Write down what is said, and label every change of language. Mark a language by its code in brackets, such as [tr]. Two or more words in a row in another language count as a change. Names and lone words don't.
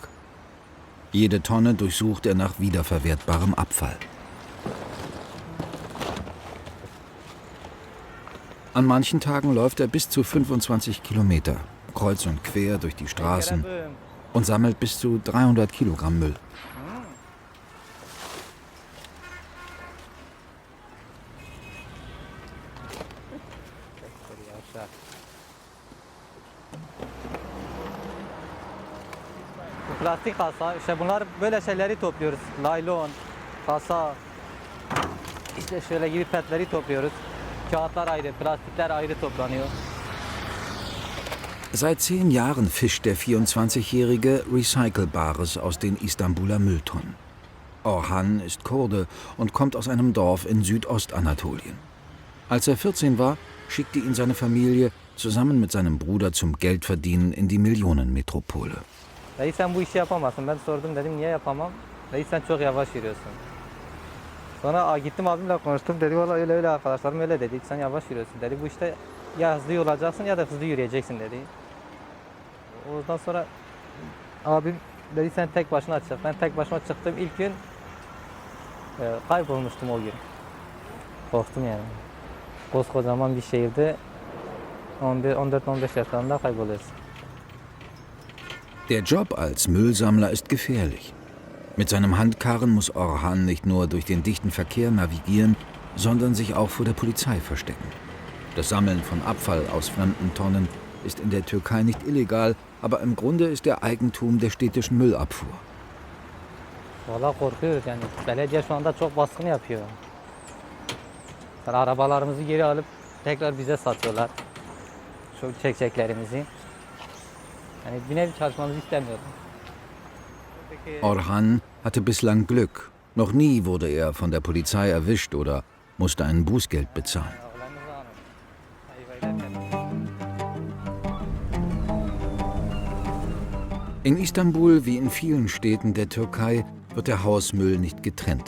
[de] Jede Tonne durchsucht er nach wiederverwertbarem Abfall. An manchen Tagen läuft er bis zu 25 Kilometer, kreuz und quer durch die Straßen und sammelt bis zu 300 Kilogramm Müll. [tr] Plastik kasa, işte bunlar böyle şeyleri topluyoruz. Naylon, kasa, işte şöyle gibi petleri topluyoruz. Kağıtlar ayrı, plastikler ayrı toplanıyor. Seit 10 Jahren fischt der 24-Jährige Recycelbares aus den Istanbuler Mülltonnen. Orhan ist Kurde und kommt aus einem Dorf in Südostanatolien. Als er 14 war, schickte ihn seine Familie zusammen mit seinem Bruder zum Geldverdienen in die Millionenmetropole. Dayı sen bu işi yapamazsın. Ben sordum, dedim niye yapamam? Dayı sen çok yavaş yürüyorsun. Sonra gittim abimle konuştum, dedi valla öyle arkadaşlarım öyle dedi. Sen yavaş yürüyorsun dedi. Bu işte ya hızlı olacaksın ya da hızlı yürüyeceksin dedi. Ondan sonra abim dedi sen tek başına çık. Ben tek başıma çıktım ilk gün kaybolmuştum o gün. Korktum yani. Koskocaman bir şehirde 14-15 yaşlarında kayboluyorsun. [de] Der Job als Müllsammler ist gefährlich. Mit seinem Handkarren muss Orhan nicht nur durch den dichten Verkehr navigieren, sondern sich auch vor der Polizei verstecken. Das Sammeln von Abfall aus fremden Tonnen ist in der Türkei nicht illegal, aber im Grunde ist er Eigentum der städtischen Müllabfuhr. [tr] Vallahi korkuyoruz yani. Belediye şu anda çok baskın yapıyor. Yani arabalarımızı geri alıp tekrar bize satıyorlar. Şu çekçeklerimizi. Yani bir nevi çalışmamızı istemiyorum. [de] Orhan hatte bislang Glück. Noch nie wurde er von der Polizei erwischt oder musste ein Bußgeld bezahlen. In Istanbul wie in vielen Städten der Türkei wird der Hausmüll nicht getrennt.